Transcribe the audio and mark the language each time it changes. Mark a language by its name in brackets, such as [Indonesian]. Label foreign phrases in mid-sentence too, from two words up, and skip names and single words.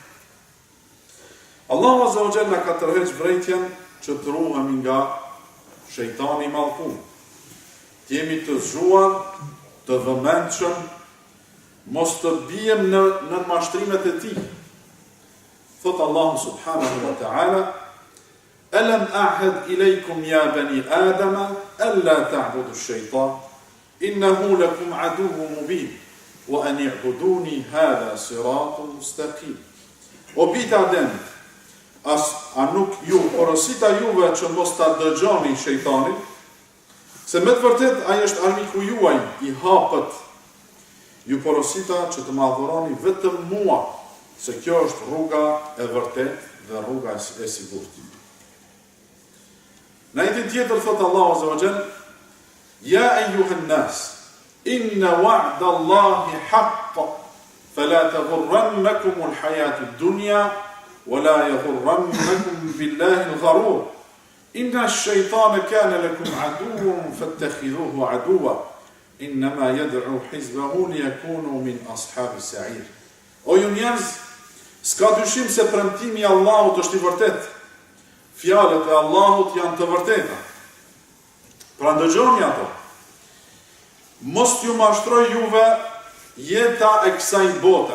[Arabic] الله عز وجل [Albanian] na ka tërheq vrejtjen që të ruhemi nga shejtani i mallkum. Të jemi të zgjuar, të vëmendshëm, mos të bijem në mashtrimet e tij. Thot [Arabic] الله سبحانه وتعالى: "ألم أعهد إليكم يا بني آدم ألا تعبدوا الشيطان إنه لكم عدو مبين وأن اعبدوني هذا صراط مستقيم." [Albanian] O bijtë Ademit, a nuk ju porosita juve që mos ta dëgjoni shejtanin, se me të vërtet ai është armiku juaj i hapët. Ju porosita që të më adhuroni vetëm mua, se kjo është rruga e vërtet dhe rruga e sigurt. Në ajetin tjetër thot [Arabic] الله عز وجل: "يا أيها الناس إن وعد الله حق فلا تغرنكم الحياة الدنيا ولا يغرنكم بالله الغرور إن الشيطان كان لكم عدوا فاتخذوه عدوا إنما يدعو حزبه ليكونوا من أصحاب السعير." [Albanian] O ju njerëz, s'ka dyshim se premtimi i Allahut është i vërtet. Fjalët e Allahut janë të vërteta. Pra ndëgjoni ato. Mos t'ju mashtroj juve jeta e kësaj bote.